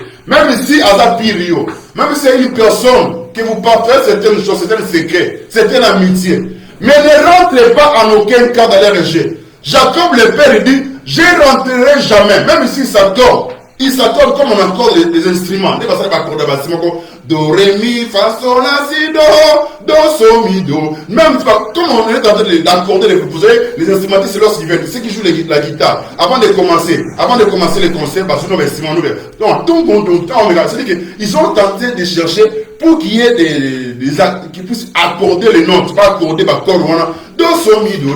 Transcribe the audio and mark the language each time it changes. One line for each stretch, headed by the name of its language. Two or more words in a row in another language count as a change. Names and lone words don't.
French: Même si Azapirio, même si c'est une personne que vous partagez certaines choses, c'est un secret, c'est une amitié. Mais ne rentrez pas en aucun cas dans leur jeu. Jacob le père il dit, je ne rentrerai jamais, même si ça tombe. Il s'accorde comme on accorde les instruments. Do, ré, mi, fa, sol, la, si, do, so, mi, do. Même comme on est en train d'accorder vous savez, les instrumentistes lorsqu'ils viennent, ceux qui jouent la guitare, avant de commencer les concerts, parce que nous instruments, c'est-à-dire qu'ils ont tenté de chercher pour qu'il y ait des actes qui puissent accorder les notes, pas accorder ma corde, do, so, mi, do.